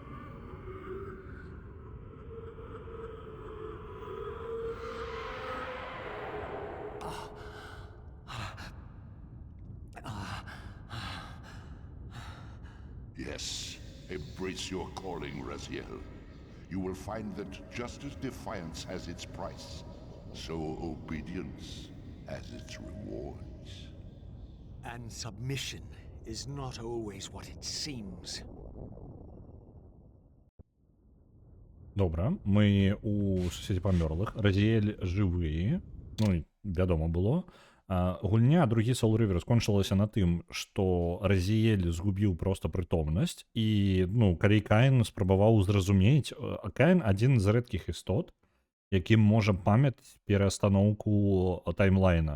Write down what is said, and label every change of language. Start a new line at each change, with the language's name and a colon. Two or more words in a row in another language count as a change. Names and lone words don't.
English: Yes, embrace your calling, Raziel. You will find that just as defiance has its price, so obedience has its rewards. And submission is not always what it seems.
Ukrainian: Добре, ми у сусіді померлих. Разіель живий. Ну, і
Belarusian: вядома было. Гульня другі Soul River скончылася на тым, што Разіэль згубіў проста прытомнасць і, ну, калі Каін спрабаваў зразумець, Каін адзін з рэдкіх істот, якім можа памяць перастаноўку таймлайна.